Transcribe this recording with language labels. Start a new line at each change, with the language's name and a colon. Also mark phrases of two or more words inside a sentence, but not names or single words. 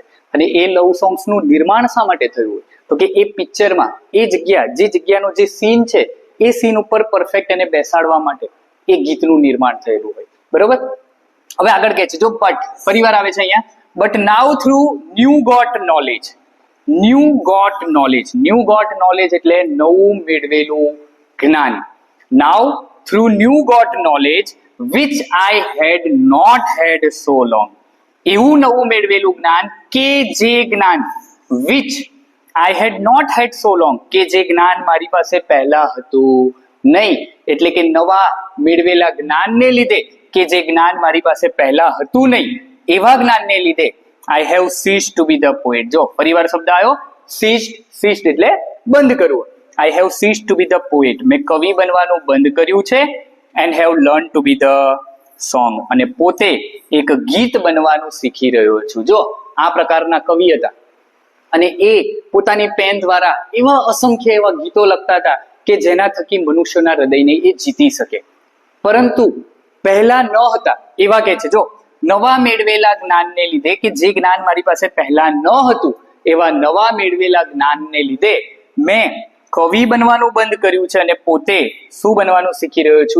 Gujarati: અને એ
English: love songs
Gujarati: નિર્માણ શા માટે થયું હોય? તો કે એ પિક્ચરમાં જે જગ્યાનો જે સીન છે એ સીન ઉપર પરફેક્ટ એને બેસાડવા માટે એ ગીતનું નિર્માણ થયેલું હોય, બરોબર. હવે આગળ કહે છે, જો બટ ફરીવાર આવે છે અહીંયા,
English: But now through new got knowledge
Gujarati: એટલે નવું મેળવેલું જ્ઞાન.
English: Now through new got knowledge which I had not had so long.
Gujarati: એવું નવું મેળવેલું જ્ઞાન કે જે જ્ઞાન
English: which I had not had so long,
Gujarati: કે જે જ્ઞાન મારી પાસે પહેલા હતું નહીં. એટલે કે નવા મેળવેલા જ્ઞાનને લીધે, કે જે જ્ઞાન મારી પાસે પહેલા હતું નહીં, એવા જ્ઞાનને લીધે
English: I have ceased to be the poet.
Gujarati: જો ફરીવાર શબ્દ આવ્યો ceased એટલે બંધ કરવું.
English: I have ceased to be the poet.
Gujarati: મેં કવિ બનવાનું બંધ કર્યું છે.
English: And have learned to be the song.
Gujarati: અને પોતે એક ગીત બનવાનું શીખી રહ્યો છું. જો આ પ્રકારના કવિ હતા અને એ પોતાની પેન દ્વારા એવા અસંખ્ય એવા ગીતો લખતા હતા કે જેના થકી મનુષ્યના હૃદયને એ જીતી શકે. પરંતુ પહેલા ન હતા એવા કહે છે, જો નવા મેળવેલા જ્ઞાનને લીધે, કે જે જ્ઞાન મારી પાસે પહેલા ન હતું, એવા નવા મેળવેલા જ્ઞાનને લીધે મેં કવિ બનવાનું બંધ કર્યું છે અને પોતે શું બનવાનું શીખી રહ્યો છું?